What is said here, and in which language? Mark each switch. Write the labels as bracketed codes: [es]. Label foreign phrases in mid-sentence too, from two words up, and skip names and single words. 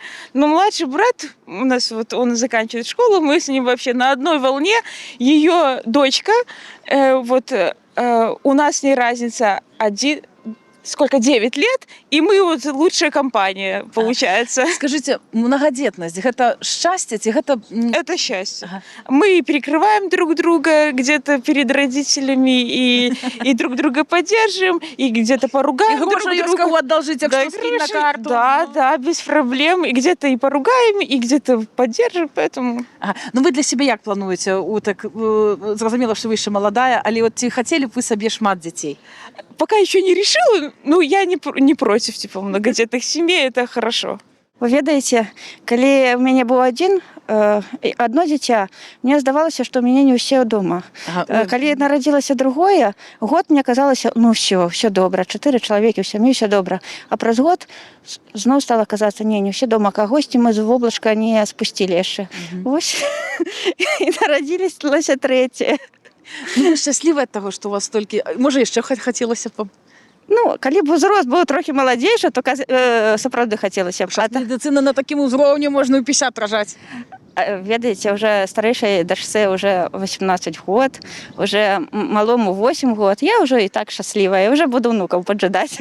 [ru] Но младший брат у нас вот он заканчивает школу, мы с ним вообще на одной волне. Ее дочка, у нас с ней разница 9 лет, и мы вот лучшая компания, получается. Скажите, [be] многодетность, гэта счастье, ці гэта... [ru] Это счастье. Ага. Мы перекрываем друг друга где-то перед родителями и друг друга поддерживаем, и где-то поругаем друг Гроши есть друга. кого одолжить, так Да, что скинь на гроши, карту. Да, без проблем. И где-то и поругаем, и где-то поддержим, поэтому... Ага. [uk] Ну ви для себе як плануєте? Зрозуміло, що ви ще молодая, але от ці хотіли б ви собі шмат дітей? [ru] Пока еще не решила, ну, я не против, типа, многодетных семей, это хорошо. [be] Вы ведаеце, калі у мяне быў одно дзіця, мне здавалася, што ў мяне не ўсе дома. Ага. Калі нарадзілася другое, год мне казалася, ну все добра, 4 чалавекі ў сям'і, все добра. А праз год зноў стала казацца, не ўсе дома, кагосьці мы з воблачка не спусцілі яшчэ. Вось і нарадзілася трэцяе. [uk] Ну, ви щасливі від того, що у вас стільки... Може, ще хотілося б... Ну, [be] калі б узрост быў трохі маладзейшы, то сапраўды хацелася б. Медицина на такім узроўні можна і 50 ражаць. Ведаеце, уже старэйшай дачцэ уже 18 год, уже малому 8 год. Я уже і так шчаслівая, уже буду внукаў поджидаць.